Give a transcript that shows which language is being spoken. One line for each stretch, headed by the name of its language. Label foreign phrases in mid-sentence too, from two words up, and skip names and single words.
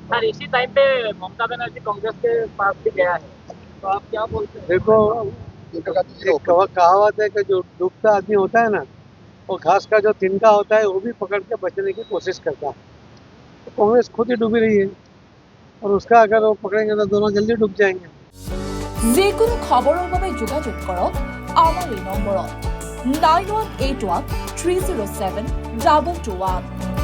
Hindi: सर, इसी टाइम पे ममता बनर्जी कांग्रेस के पास भी गया है, तो आप क्या बोलते हैं? देखो, कहावत है कि जो डूबता आदमी होता है ना, वो घास का जो तिनका होता है वो भी पकड़ के बचने की कोशिश करता है। तो कांग्रेस खुद ही डूबी रही है, और उसका अगर वो पकड़ेंगे तो दोनों जल्दी डूब जाएंगे।
Assamese: যিকোনো খবৰৰ বাবে যোগাযোগ কৰক আমাৰ এই নম্বৰত 9181 307 2221।